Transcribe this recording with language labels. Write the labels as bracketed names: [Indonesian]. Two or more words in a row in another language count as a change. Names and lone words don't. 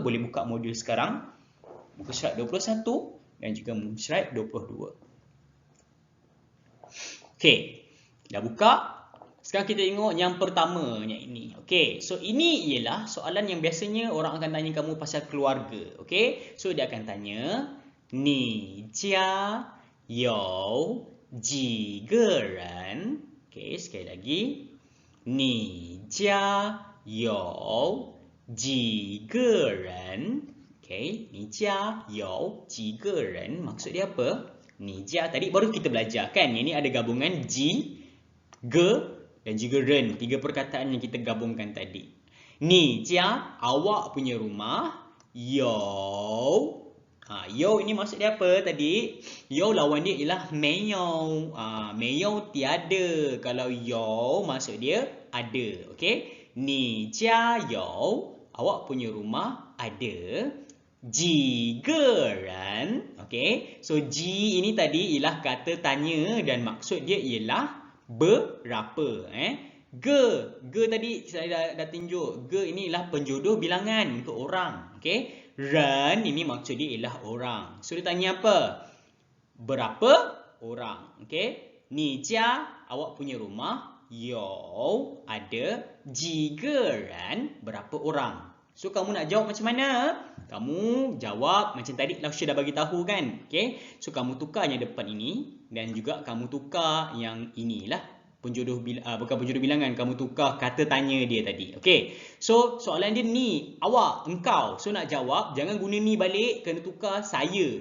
[Malay] Boleh buka modul sekarang, muka surat 21 dan juga muka surat 22. Okey, dah buka. Sekarang kita tengok yang pertama, yang ini. Okey, so ini ialah soalan yang biasanya orang akan tanya kamu pasal keluarga. Okey, so dia akan tanya, [Chinese] 你家有几个人? [Malay] Okey, sekali lagi. [Chinese] 你家有几个人? Okey, 你家有几个人? [Malay] Maksud dia apa? [Chinese] 你家 [Malay] tadi baru kita belajar kan? Yang ni ada gabungan ji, ge dan juga ren. Tiga perkataan yang kita gabungkan tadi. [Chinese] 你家 [Malay] awak punya rumah. [Chinese] 有 有 [Malay] ini maksud dia apa tadi? 有 lawan dia ialah [Chinese] 没有. 没有 [Malay] tiada. Kalau 有 maksud dia ada. Okey? [Chinese] 你家有 [Malay] awak punya rumah ada [Chinese] 几个人. [Malay] Okey? So 几 ini tadi ialah kata tanya dan maksud dia ialah berapa. Ge tadi saya dah tunjuk. Ge ini ialah penjodoh bilangan untuk orang. Okey? Ren ini maksud dia ialah orang. So dia tanya apa? Berapa orang? Okey? [Chinese] 你家 [Malay] awak punya rumah 有 ada [Chinese] 几个人 [Malay] berapa orang. So kamu nak jawab macam mana? Kamu jawab macam tadi Lausha dah bagi tahu kan. Okay? So kamu tukar yang depan ini dan juga kamu tukar yang inilah. Bukan penjodoh bilangan, kamu tukar kata tanya dia tadi. Okey. So soalan dia ni, awak, engkau. So nak jawab jangan guna ni balik, kena tukar saya.